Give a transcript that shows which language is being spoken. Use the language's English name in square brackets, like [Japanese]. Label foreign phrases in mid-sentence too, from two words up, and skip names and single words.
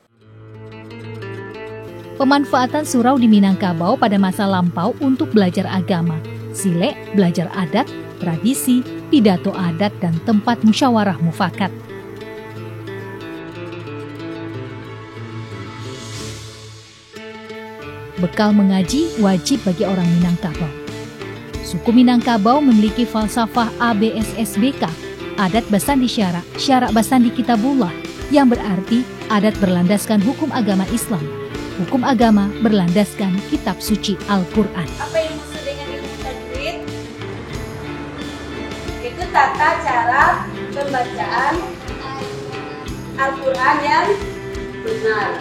[Indonesian] Pemanfaatan surau di Minangkabau pada masa lampau untuk belajar agama, silek, belajar adat, tradisi, pidato adat, dan tempat musyawarah mufakat. Bekal mengaji wajib bagi orang Minangkabau. Suku Minangkabau memiliki falsafah ABSSBK, [Minangkabau] adat basandi syarak, syarak basandi kitabullah, [Indonesian] yang berarti adat berlandaskan hukum agama Islam, hukum agama berlandaskan kitab suci Al-Quran. Apa yang maksud dengan ilmu tajwid? Itu tata cara pembacaan Al-Quran yang benar.